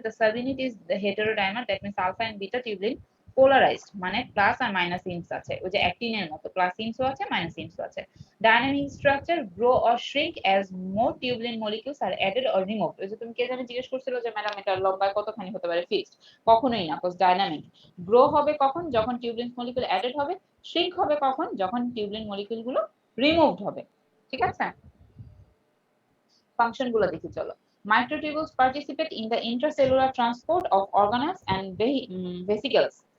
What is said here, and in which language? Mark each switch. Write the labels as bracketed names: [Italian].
[English] The subunit is the heterodimer, that means alpha and beta tubulin polarized, [Bangla] মানে plus আর minus ইনস আছে। ওই যে অ্যাক্টিনের মতো প্লাস ইনসও আছে মাইনাস ইনসও আছে। [English] Dynamic structure grow or shrink as more tubulin molecules are added or removed. [Bangla] ওই যে তুমি কে জানি জিজ্ঞেস করছিল যে ম্যাডাম এটা লম্বায় কতখানি হতে পারে ফিক্সড? কখনোই না, কজ ডাইনামিক। গ্রো হবে কখন? যখন টিউবুলিন মলিকিউল অ্যাডেড হবে। শ্রিঙ্ক হবে কখন? যখন টিউবুলিন মলিকিউল গুলো রিমুভড হবে। ঠিক আছে? ফাংশন গুলো দেখি চলো। [English] Microtubules participate in the intracellular transport of organelles and vesicles.